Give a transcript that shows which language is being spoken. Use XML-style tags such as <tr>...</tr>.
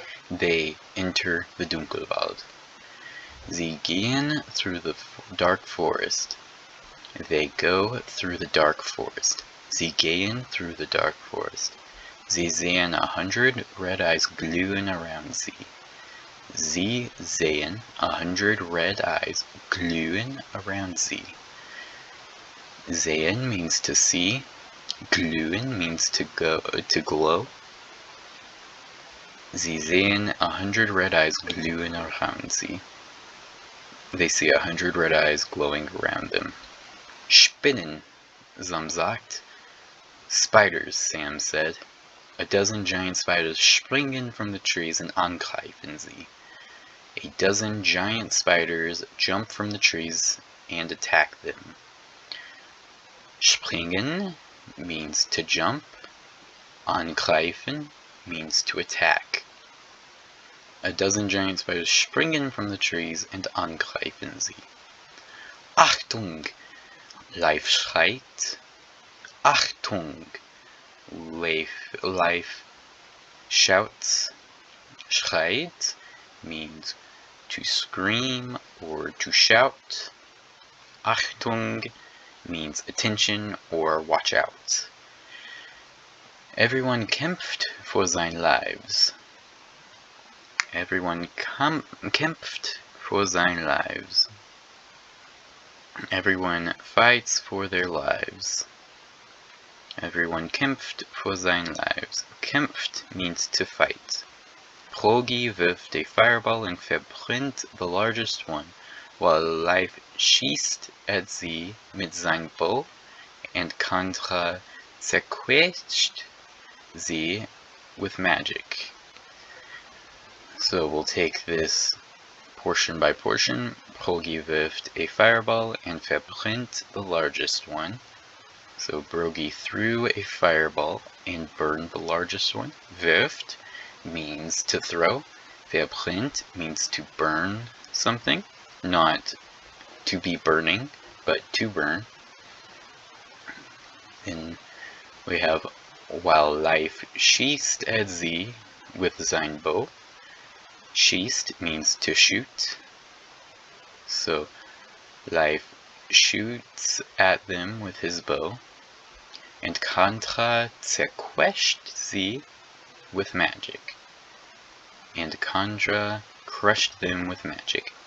<en>They enter the Dunkelwald.</en> <de>Sie gehen</de> <en>through the dark forest. They go through the dark forest.</en> <de>Sie gehen</de> <en>through the dark forest.</en> <de>Sie sehen</de> <en>100 red eyes glühen around sie.</en> <de>Sie sehen</de> <en>100 red eyes glühen around sie. Sehen means to see. Glühen means to glow.</en> <de>Sie sehen</de> <en>100 red eyes glühen around sie. They see 100 red eyes glowing around them. Spinnen,</en> <de>Sam sagt.</de> <en>Spiders, Sam said. A dozen giant spiders springen from the trees and</en> <de>angreifen sie.</de> <en>A dozen giant spiders jump from the trees and attack them. Springen means to jump. Angreifen means to attack. A dozen giant spiders springen from the trees and</en> <de>angreifen sie.</de> <en>Achtung!</en> <de>Leif schreit. Achtung!</de> <en>Leif shouts. Schreit means to scream or to shout. Achtung means attention or watch out. Everyone</en> <de>kämpft für seine</de> <en>lives. Everyone kämpft für seine lives. Everyone fights for their lives. Everyone</en> <de>kämpft für seine</de> <en>lives. Kämpft means to fight. Brogi wirft a fireball and verbrennt the largest one, while Leif schießt at sie</en> <de>mit seinem</de> <en>Bow and Kandra</en> <de>zerquetscht sie</de> <en>with magic. So we'll take this portion by portion. Brogi wirft a fireball and verbrennt the largest one. So Brogi threw a fireball and burned the largest one. Wirft means to throw. Verbrennt means to burn something, not to be burning, but to burn. And we have while Leif schießt sie with sein Bow. Schießt means to shoot. So Leif shoots at them with his bow. And Kandra</en> <de>zerquetscht sie</de> <en>with magic. And Kandra crushed them with magic.</en>